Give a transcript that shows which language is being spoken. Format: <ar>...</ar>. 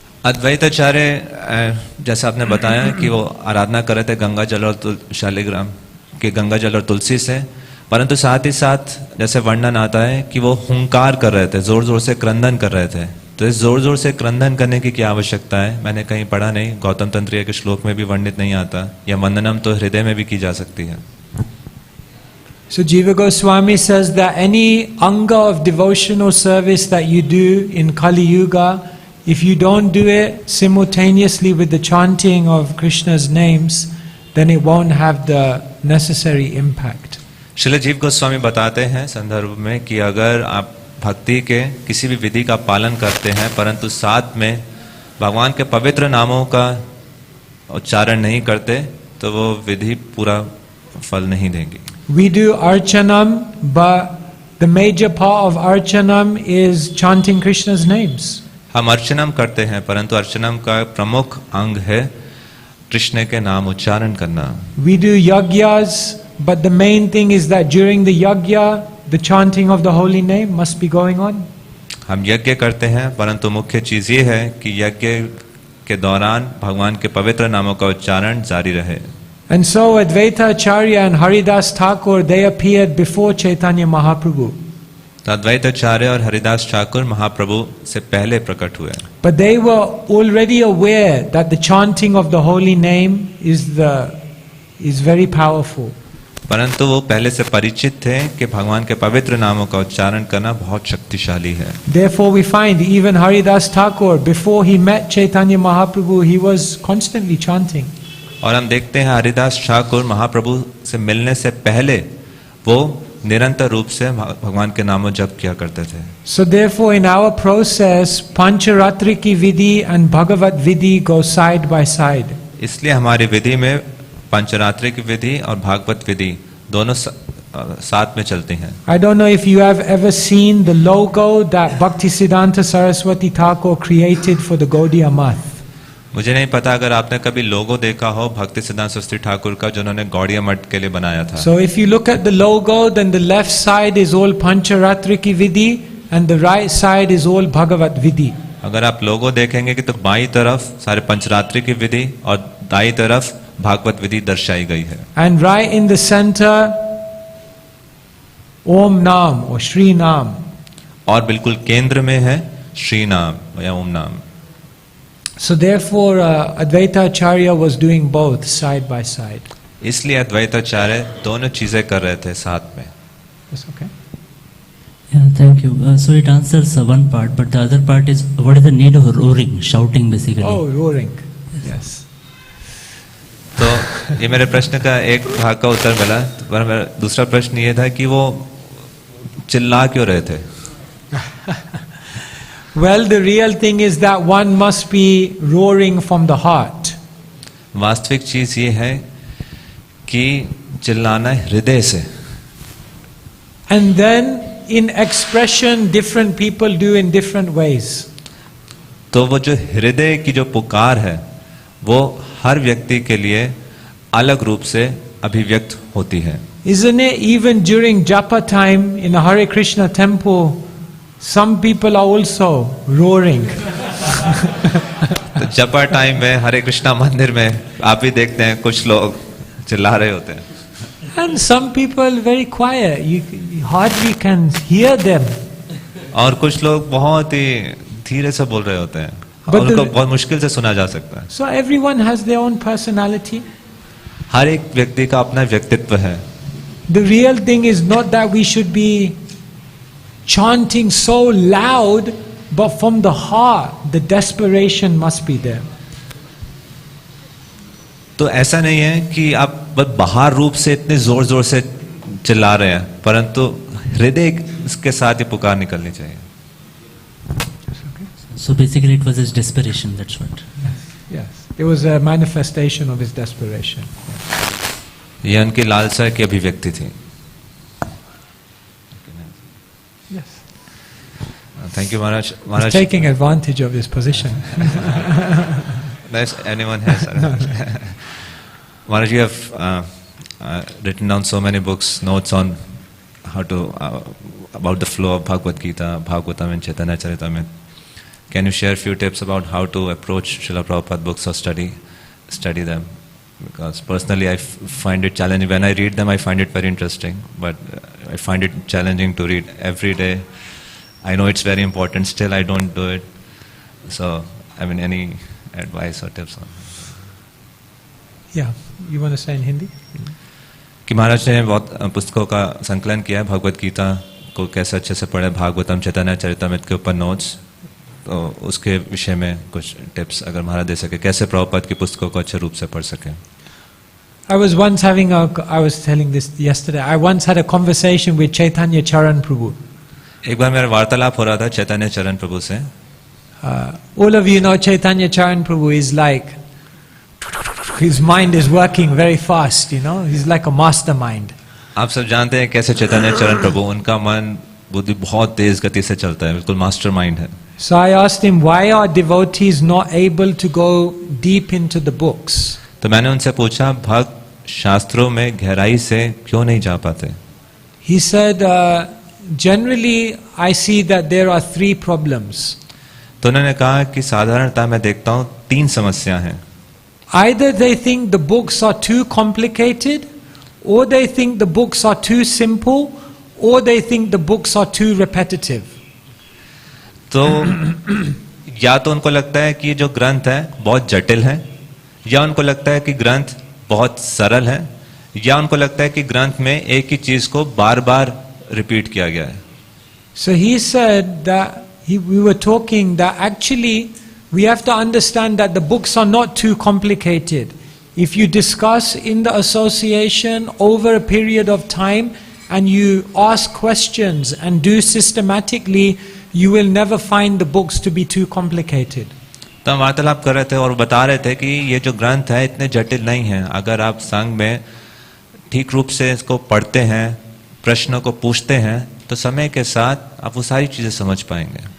<hi>अद्वैताचार्य जैसा आपने बताया कि वो आराधना कर रहे थे गंगा जल और शालिग्राम के गंगा जल और तुलसी से, परंतु साथ ही साथ जैसे वर्णन आता है कि वो हुंकार कर रहे थे, जोर जोर से क्रंदन कर रहे थे. तो इस जोर जोर से क्रंदन करने की क्या आवश्यकता है? मैंने कहीं पढ़ा नहीं, गौतम तंत्रीय के श्लोक में भी वर्णित नहीं आता. या वंदनम तो हृदय में भी की जा सकती है.</hi> <en>So Jiva Goswami says that any anga of devotional service that you do in Kali Yuga, if you don't do it simultaneously with the chanting of Krishna's names, then it won't have the necessary impact.</en> <hi>Srila जीव गोस्वामी बताते हैं संदर्भ में कि अगर आप भक्ति के किसी भी विधि का पालन करते हैं परंतु साथ में भगवान के पवित्र नामों का उच्चारण नहीं करते तो वो विधि पूरा फल नहीं देगी.</hi> <en>We do archanam, but the major part of archanam is chanting Krishna's names.</en> <hi>हम अर्चनम करते हैं परंतु अर्चनम का प्रमुख अंग है कृष्ण के नाम उच्चारण करना.</hi> <en>We do yagyas, but the main thing is that during the yagya, the chanting of the holy name must be going on.</en> <hi>हम यज्ञ करते हैं परंतु मुख्य चीज ये है कि यज्ञ के दौरान भगवान के पवित्र नामों का उच्चारण जारी रहे.</hi> <en>And so Advaita Acharya and Haridas Thakur, they appeared before Chaitanya Mahaprabhu.</en> <hi>Advaitacharya और हरिदास ठाकुर महाप्रभु से पहले प्रकट हुए.</hi> <en>But they were already aware that the chanting of the holy name is very powerful.</en> <hi>परंतु वो पहले से परिचित थे कि भगवान के पवित्र नामों का उच्चारण करना बहुत शक्तिशाली है.</hi> <en>Therefore we find even Haridas Thakur, before he met Chaitanya Mahaprabhu, he was constantly chanting.</en> <hi>और हम देखते हैं हरिदास ठाकुर महाप्रभु से मिलने से पहले वो निरंतर रूप से भगवान के नामों जप किया करते थे.</hi> <en>So therefore in our process,</en> <hi>Pancharatri ki vidhi</hi> <en>and Bhagavat vidhi go side by side.</en> <hi>इसलिए हमारी विधि में पंचरात्रि की विधि और भागवत विधि दोनों साथ में चलती हैं.</hi> <en>I don't know if you have ever seen the logo that Bhaktisiddhanta Saraswati Thakur created for the Gaudiya Math.</en> <hi>मुझे नहीं पता अगर आपने कभी लोगो देखा हो भक्ति सिद्धांत सरस्वती ठाकुर का जो उन्होंने गौड़िया मठ के लिए बनाया था.</hi> <en>So if you look at the logo, then the left side is all</en> <hi>Pancharatri ki vidhi</hi> <en>and the right side is all Bhagavat vidhi.</en> <hi>अगर आप लोगो देखेंगे कि तो बाईं तरफ सारे पंचरात्रि की विधि और दाईं तरफ भागवत विधि दर्शाई गई है.</hi> <en>And right in the center, Om Nam or Shri Nam.</en> <hi>और बिल्कुल केंद्र में है श्री नाम या ओम नाम.</hi> <en>So therefore Advaita Acharya was doing both side by side.</en> <hi>इसलिए अद्वैताचार्य दोनों चीजें कर रहे थे साथ में.</hi> <en>That's okay. Yeah, thank you. So it answers one part, but the other part is what is the need of roaring, shouting basically? Oh, roaring. Yes.</en> <hi>तो ये मेरे प्रश्न का एक भाग का उत्तर मिला. पर मेरा दूसरा प्रश्न ये था कि वो चिल्ला क्यों रहे थे?</hi> <en>Well, the real thing is that one must be roaring from the heart.</en> <hi>वास्तविक चीज ये है कि चिल्लाना है हृदय से.</hi> <en>And then in expression, different people do in different ways.</en> <hi>तो वो जो हृदय की जो पुकार है वो हर व्यक्ति के लिए अलग रूप से अभिव्यक्त होती है.</hi> <en>Isn't it even during japa time in a Hare Krishna temple, some people are also roaring.</en> <hi>तो जपा टाइम में हरे कृष्णा मंदिर में आप भी देखते हैं कुछ लोग चिल्ला रहे होते हैं.</hi> <en>And some people very quiet, you hardly can hear them.</en> <hi>और कुछ लोग बहुत ही धीरे से बोल रहे होते हैं</hi> <en>But</en> <hi>और उनको</hi> <en>the-</en> <hi>बहुत मुश्किल से सुना जा सकता है.</hi> <en>So everyone has their own personality.</en> <hi>हर एक व्यक्ति का अपना व्यक्तित्व है.</hi> <en>The real thing is not that we should be chanting so loud, but from the heart, the desperation must be there.</en> <hi>तो ऐसा नहीं है कि आप बस बाहर रूप से इतने जोर जोर से चिल्ला रहे हैं, परंतु हृदय के साथ ये पुकार निकलनी चाहिए.</hi> <en>So basically it was his desperation, that's what. Yes, it was a manifestation of his desperation.</en> <hi>ये उनकी लालसा की अभिव्यक्ति थी.</hi> <en>Yes, thank you Maharaj. he's</en> <hi>Maharaj,</hi> <en>taking advantage of his position. anyone has Maharaj, you have written down so many books, notes on how to about the flow of Bhagavad Gita, Bhagavatam and Chaitanya Charitamrita. Can you share a few tips about how to approach Srila Prabhupada books or study them? Because personally I find it challenging. When I read them I find it very interesting, but I find it challenging to read every day. I know it's very important, still I don't do it. So, I mean, any advice or tips on? Yeah, you want to say in Hindi?</en> <hi>कि महाराज ने बहुत पुस्तकों का संकलन किया है, भगवत गीता को कैसे अच्छे से पढ़े, भागवतम चैतन्य चरितामृत के ऊपर नोट्स, तो उसके विषय में कुछ टिप्स अगर महाराज दे सके, कैसे प्रभुपाद की पुस्तकों को अच्छे रूप से पढ़ सके.</hi> <en>I was telling this yesterday, I once had a conversation with Chaitanya Charan Prabhu.</en> <hi>एक बार मेरा वार्तालाप हो रहा था चैतन्य चरण प्रभु से.</hi> <en>All of you know Chaitanya Charan Prabhu is like, his mind is working very fast, you know, he's like a mastermind.</en> <hi>आप सब जानते हैं कैसे चैतन्य चरण प्रभु, उनका मन बुद्धि बहुत तेज गति से चलता है, बिल्कुल मास्टरमाइंड है.</hi> <en>So I asked him, why are devotees not able to go deep into the books?</en> <hi>तो मैंने उनसे पूछा, भक्त शास्त्रों में गहराई से क्यों नहीं जा पाते?</hi> <en>He said, generally I see that there are 3 problems.</en> <hi>तो उन्होंने कहा कि साधारणतः मैं देखता हूँ 3 समस्या हैं.</hi> <en>Either they think the books are too complicated, or they think the books are too simple, or they think the books are too repetitive.</en> <hi>तो या तो उनको लगता है कि जो ग्रंथ है बहुत जटिल है, या उनको लगता है कि ग्रंथ बहुत सरल है, या उनको लगता है कि ग्रंथ में एक ही चीज को बार बार रिपीट किया गया है.</hi> <en>So he said that we were talking that actually we have to understand that the books are not too complicated. If you discuss in the association over a period of time and you ask questions and do systematically, you will never find the books to be too complicated.</en> <hi>तो हम वार्तालाप कर रहे थे और बता रहे थे कि ये जो ग्रंथ है इतने जटिल नहीं है. अगर आप संग में ठीक रूप से इसको पढ़ते हैं, प्रश्नों को पूछते हैं, तो समय के साथ आप वो सारी चीजें समझ पाएंगे.</hi>